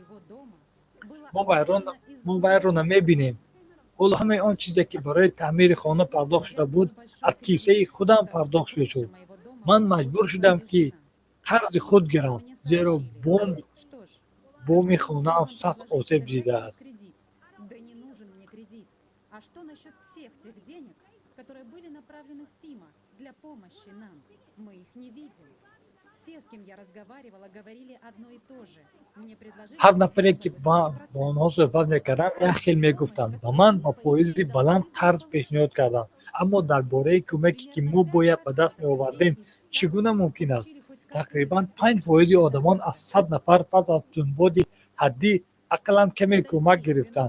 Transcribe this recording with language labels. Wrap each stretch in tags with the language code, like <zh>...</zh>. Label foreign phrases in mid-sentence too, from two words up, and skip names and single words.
<tg>мо вайро намебинем. ҳоло ҳамаи он чизе, ки барои таъмири хона пардохт шуда буд, аз кисаи худам пардохт мешуд. ман маҷбур шудам, ки қарзи худ гирам, зеро боми хонаам сахт осеб дидааст.</tg> <ru>А что насчет всех тех денег, которые были направлены в ФИМА для помощи нам? Мы их не видим. Все, с кем я разговаривала, говорили одно и то же. Мне предложили...</ru> <tg>ҳар нафаре, ки ба онҳо суҳбат мекардам, як хел мегуфтанд. Ба ман ба фоизи баланд қарз пешниҳод карданд. Аммо дар бораи кӯмаке, ки мо бояд ба даст меовардем, чӣ гуна мумкин аст? Тақрибан 5% одамон аз 100 нафар пас аз тунбоди ҳаддӣ ақаллан каме кӯмак гирифтанд.</tg>